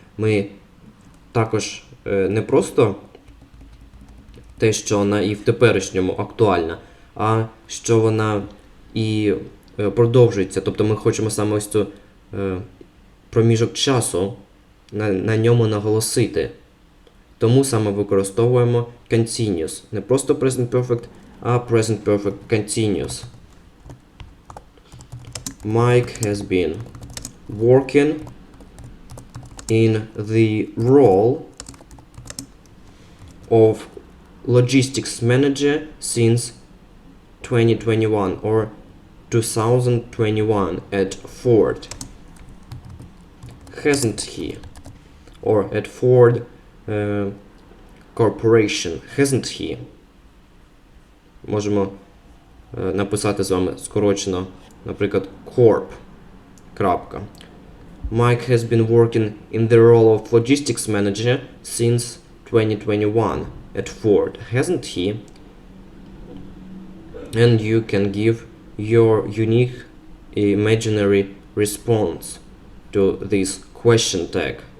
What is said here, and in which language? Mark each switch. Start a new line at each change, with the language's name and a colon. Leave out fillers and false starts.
Ukrainian: Ми також не просто те, що вона і в теперішньому актуальна, а що вона і продовжується. Тобто ми хочемо саме ось цю проміжок часу на ньому наголосити. Тому саме використовуємо continuous. Не просто present perfect, а present perfect continuous.
English: Mike has been working in the role of logistics manager since 2021 or 2021 at Ford. Hasn't he? Or at Ford Corporation. Hasn't he?
Ukrainian: Можемо написати з вами скорочено, наприклад, Corp. Крапка.
English: Mike has been working in the role of logistics manager since 2021 at Ford. Hasn't he? And you can give your unique imaginary response to this question tag.